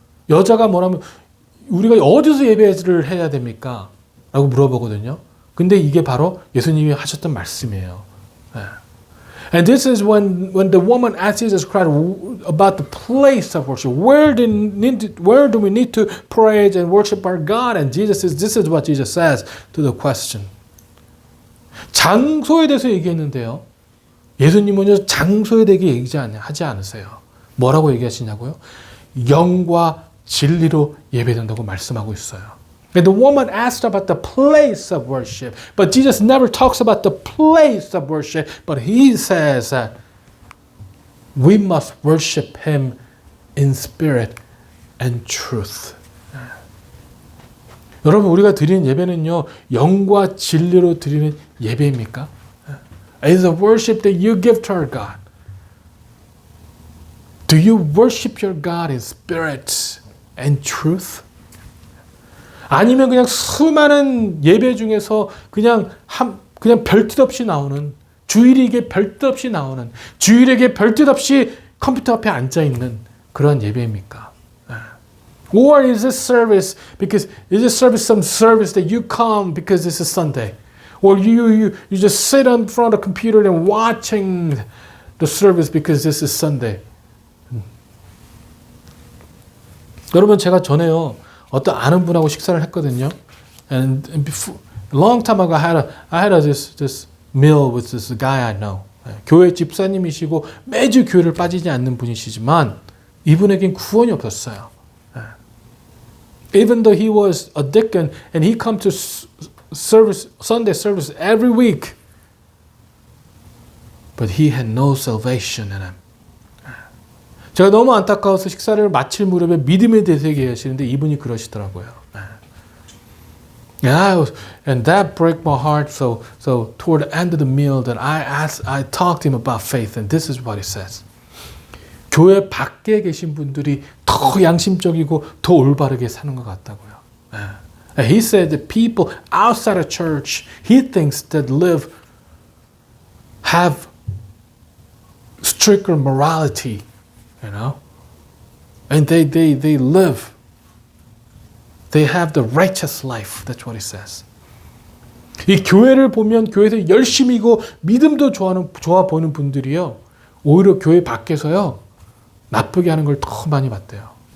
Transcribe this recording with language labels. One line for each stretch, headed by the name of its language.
Korean: 여자가 뭐라면 우리가 어디서 예배를 해야 됩니까? 라고 물어보거든요. 근데 이게 바로 예수님이 하셨던 말씀이에요.
English: And this is when the woman asked Jesus Christ about the place of worship. Where do we need to praise and worship our God? And this is what Jesus says to the question.
Korean: 장소에 대해서 얘기했는데요. 예수님은요, 장소에 대해 얘기하지 않으세요. 뭐라고 얘기하시냐고요? 영과 진리로 예배된다고 말씀하고 있어요.
English: And the woman asked about the place of worship, but Jesus never talks about the place of worship, but he says that we must worship him in spirit and truth.
Korean: 여러분, 우리가 드리는 예배는요, 영과 진리로 드리는 예배입니까?
English: Is the worship that you give to our God? Do you worship your God in spirit and truth?
Korean: 아니면 그냥 수많은 예배 중에서 그냥 별뜻 없이 나오는, 주일에게 별뜻 없이 나오는, 주일에게 별뜻 없이 컴퓨터 앞에 앉아 있는 그런 예배입니까?
English: Or is this service some service that you come because this is Sunday? Or you just sit in front of the computer and watching the service because this is Sunday?
Korean: 여러분, 제가 전에요, 어떤 아는 분하고 식사를 했거든요.
English: And before, a long time ago, I had this meal with this guy I know.
Korean: 교회 집사님이시고 매주 교회를 빠지지 않는 분이시지만 이분에겐 구원이 없었어요.
English: Even though he was a deacon and he come to service, Sunday service every week, but he had no salvation in him.
Korean: 제가 너무 안타까워서 식사를 마칠 무렵에 믿음에 대해서 얘기하시는데 이분이 그러시더라고요.
English: And that broke my heart. So toward the end of the meal, that I talked to him about faith, and this is what he says.
Korean: 교회 밖에 계신 분들이 더 양심적이고 더 올바르게 사는 것 같다고요.
English: He said that people outside of church, he thinks that have stricter morality, you know, and they live. They have the righteous life. That's what he says.
Korean: 이 교회를 보면 교회에서 열심히고 믿음도 좋아 보이는 분들이요, 오히려 교회 밖에서요 나쁘게 하는 걸 더 많이 봤대요.